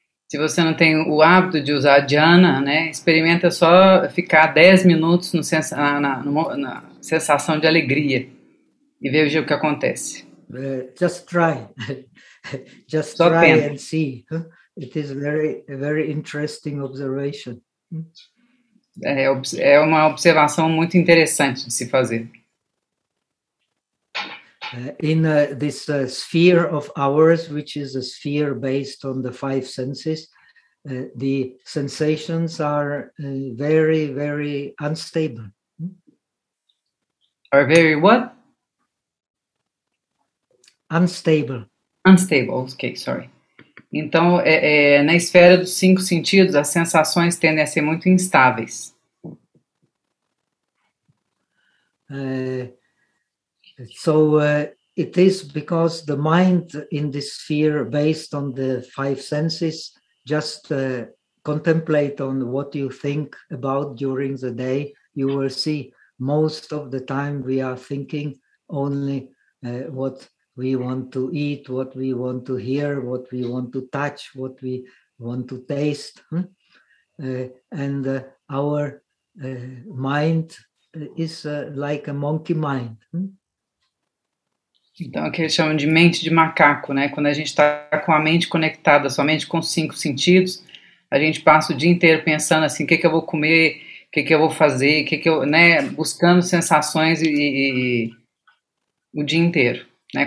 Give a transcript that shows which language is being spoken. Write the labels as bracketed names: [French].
[Portuguese] Se você não tem o hábito de usar jhana, né, experimenta só ficar 10 minutos no na sensação de alegria e veja o que acontece. [English] Just try and see. It is very, very interesting observation. [Portuguese] É uma observação muito interessante de se fazer. [English] In this sphere of ours, which is a sphere based on the five senses, the sensations are very, very unstable. Are very what? Unstable. Unstable, okay, sorry. [Portuguese] Então, na esfera dos cinco sentidos, as sensações tendem a ser muito instáveis. [English] It is because the mind in this sphere, based on the five senses, just contemplate on what you think about during the day. You will see most of the time we are thinking only what we want to eat, what we want to hear, what we want to touch, what we want to taste. And our mind is like a monkey mind. [Portuguese] Então, é o que eles chamam de mente de macaco, né? Quando a gente está com a mente conectada somente com cinco sentidos, a gente passa o dia inteiro pensando assim, o que eu vou comer, o que eu vou fazer, né? Buscando sensações e o dia inteiro, né?